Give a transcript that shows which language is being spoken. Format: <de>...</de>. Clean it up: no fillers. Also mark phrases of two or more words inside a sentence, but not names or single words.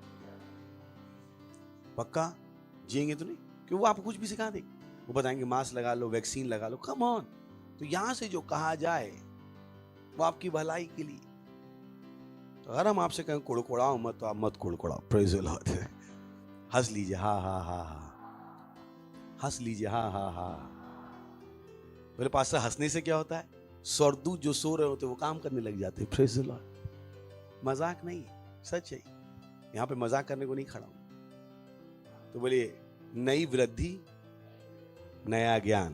<hi>पक्का जिएंगे तो नहीं, क्यों? वो आपको कुछ भी सिखा देंगे। वो बताएंगे मास्क लगा लो, वैक्सीन लगा लो।</hi> <en>Come on.</en> <hi>तो यहां से जो कहा जाए वो आपकी भलाई के लिए। तो अगर हम आपसे कहें कुड़कुड़ाओ मत, तो आप मत कुड़कुड़ाओ।</hi> <en>Praise the Lord.</en> <hi>हंस लीजिए, हा हा हा हा। हंस लीजिए, हा हा हा। मेरे पास से हंसने से क्या होता है? स्वर्गदूत जो सो रहे होते वो काम करने लग जाते।</hi> <en>Praise the Lord.</en> <hi>मजाक नहीं, सच है। यहां पे मजाक करने को नहीं खड़ा हूं। तो बोलिए, नई वृद्धि, नया ज्ञान।</hi>